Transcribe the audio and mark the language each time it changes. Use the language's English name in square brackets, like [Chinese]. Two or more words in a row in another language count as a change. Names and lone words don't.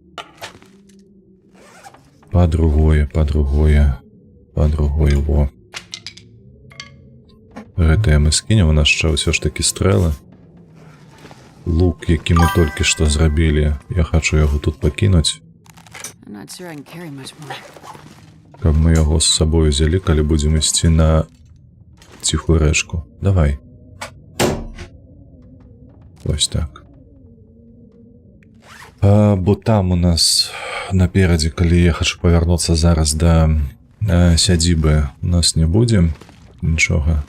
[Belarusian] Па-другое, во. Гэтае мы скінем, у нас яшчэ ўсё ж такі стрэлы. Лук, які мы толькі што зрабілі, я хачу яго тут пакінуць. [English] I'm not sure I can carry much more. [Belarusian] Каб мы яго з сабою взялі, калі будзем ісці на ціхую рэчку. Давай. Вось так. Бо там у нас наперадзе, калі я хачу павярнуцца зараз да сядзібы, у нас не будзе нічога.